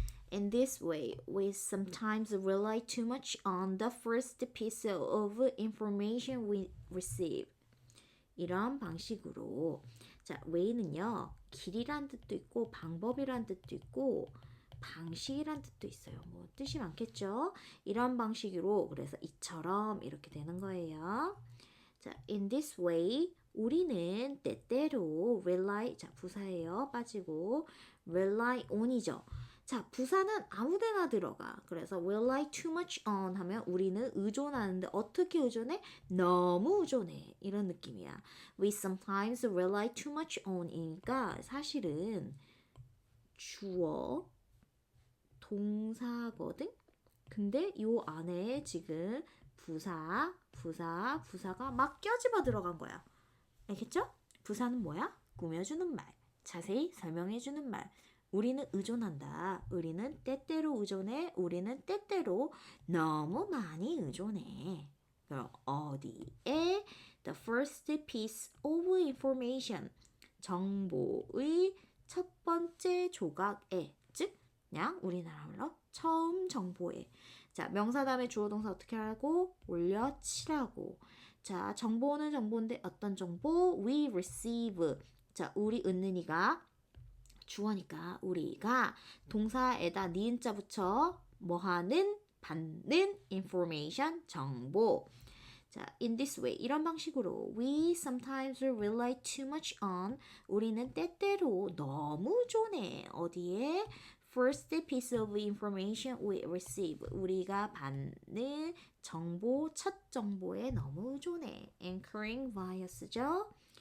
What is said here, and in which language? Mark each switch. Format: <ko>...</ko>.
<en>In this way, we sometimes rely too much on the first piece of information we receive.</en> <ko>이런 방식으로 자, way는요. 길이란 뜻도 있고 방법이란 뜻도 있고 방식이란 뜻도 있어요. 뭐 뜻이 많겠죠? 이런 방식으로 그래서 이처럼 이렇게 되는 거예요. 자,</ko> <en>in this way</en> <ko>우리는 때때로 rely 자, 부사예요. 빠지고 rely on이죠. 자, 부사는 아무데나 들어가. 그래서</ko> <en>rely too much on</en> <ko>하면 우리는 의존하는데 어떻게 의존해? 너무 의존해. 이런 느낌이야.</ko> <en>We sometimes rely too much on</en> <ko>이니까 사실은 주어, 동사거든? 근데 요 안에 지금 부사가 막 껴집어 들어간 거야. 알겠죠? 부사는 뭐야? 꾸며주는 말. 자세히 설명해주는 말. 우리는 의존한다. 우리는 때때로 의존해. 우리는 때때로 너무 많이 의존해. 그럼 어디에?</ko> <en>The first piece of information.</en> <ko>정보의 첫 번째 조각에. 즉, 그냥 우리나라말로 처음 정보에. 자, 명사 다음에 주어 동사 어떻게 하라고? 올려치라고. 자, 정보는 정보인데 어떤 정보?</ko> <en>We receive.</en> <ko>자, 우리 은는이가 주어니까 우리가 동사에다 니은자 붙여 뭐하는? 받는 information, 정보.</ko> <en>자, in this way,</en> <ko>이런 방식으로</ko> <en>we sometimes rely too much on</en> <ko>우리는 때때로 너무 의존해. 어디에?</ko> <en>First piece of information we receive.</en> <ko>우리가 받는 정보, 첫 정보에 너무 의존해.</ko> <en>Anchoring via</en> <ko>쓰죠.</ko>